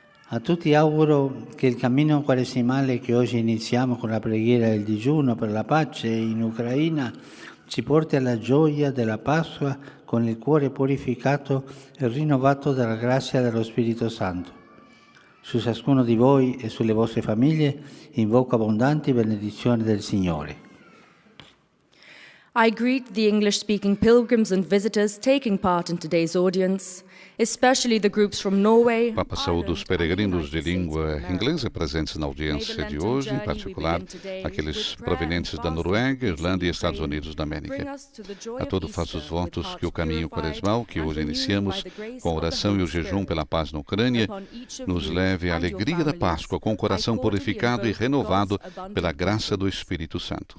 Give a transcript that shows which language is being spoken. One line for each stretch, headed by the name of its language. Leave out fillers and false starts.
Italian: A tutti auguro che il cammino quaresimale che oggi iniziamo con la preghiera e il digiuno per la pace in Ucraina ci porti alla gioia della Pasqua con il cuore purificato e rinnovato dalla grazia dello Spirito Santo. Su ciascuno di voi e sulle vostre famiglie invoco abbondanti benedizioni del Signore.
English: I greet the English-speaking pilgrims and visitors taking part in today's audience, especially the groups from Norway,
Portuguese: Papa saúda os peregrinos de língua inglesa presentes na audiência de hoje, em particular aqueles provenientes da Noruega, Irlanda e Estados Unidos da América. A todos faço os votos que o caminho quaresmal, que hoje iniciamos com a oração e o jejum pela paz na Ucrânia, nos leve à alegria da Páscoa, com o coração purificado e renovado pela graça do Espírito Santo.